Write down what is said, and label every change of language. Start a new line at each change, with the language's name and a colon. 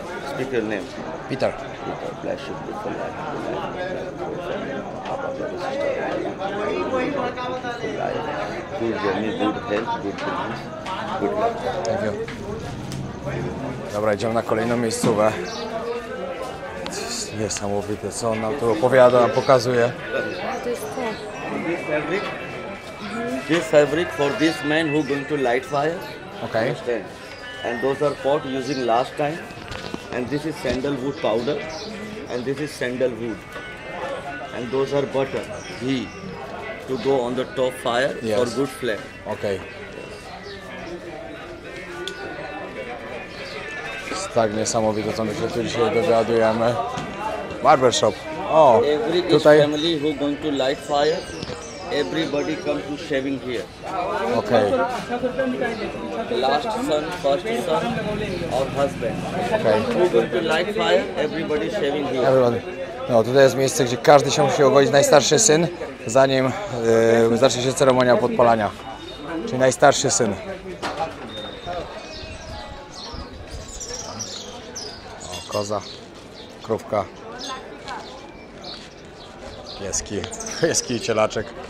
English: Speak your name. Peter. Peter, bless you, beautiful life. Good journey, good health, good business, good luck. Thank you.
Polish: Dobra, idziemy na kolejną miejscówę. To jest niesamowite, co on nam tu opowiada, nam pokazuje. To jest to.
English: This fabric for this man who going to light fire.
Polish: Okej.
English: Understand? And those are pot using last time. And this is sandalwood powder. And this is sandalwood. And those are butter, ghee, to go on the top fire Yes. for good flame.
Polish: Okej. Jest tak niesamowite, co my się tu dzisiaj dowiadujemy. Barbershop. O,
English: Every each
Polish: tutaj.
English: family who going to light fire, everybody come to shaving here.
Polish: Okej.
English: Last son, first son, or husband.
Polish: Okej.
English: Who going to light fire, everybody shaving here. Everybody.
Polish: No, tutaj jest miejsce, gdzie każdy się musi ogodzić, najstarszy syn, zanim zacznie się ceremonia podpalania. Czyli najstarszy syn. O, koza, krówka, pieski i cielaczek.